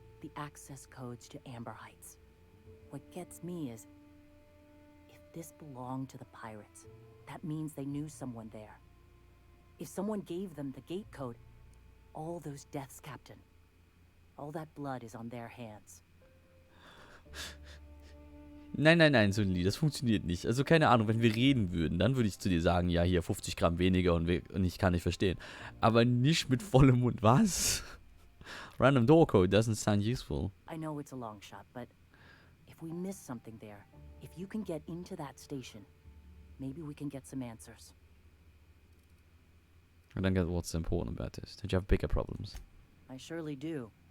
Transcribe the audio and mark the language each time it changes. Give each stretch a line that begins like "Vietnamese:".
English: The access codes to Amber Heights. What gets me is, if this belonged to the pirates, that means they knew someone there. If someone gave them the gate code, all those deaths, Captain, all that blood is on their hands.
German: Nein, Sully, das funktioniert nicht. Also keine Ahnung, wenn wir reden würden, dann würde ich zu dir sagen, ja, hier 50 Gramm weniger und ich kann nicht verstehen. Aber nicht mit vollem Mund. Was?
English: Random door code doesn't sound useful. I know it's a long shot, but if we miss something there, if you can get into that station, maybe we can get some answers. I don't get what's important about this. Don't you have bigger problems? I surely do.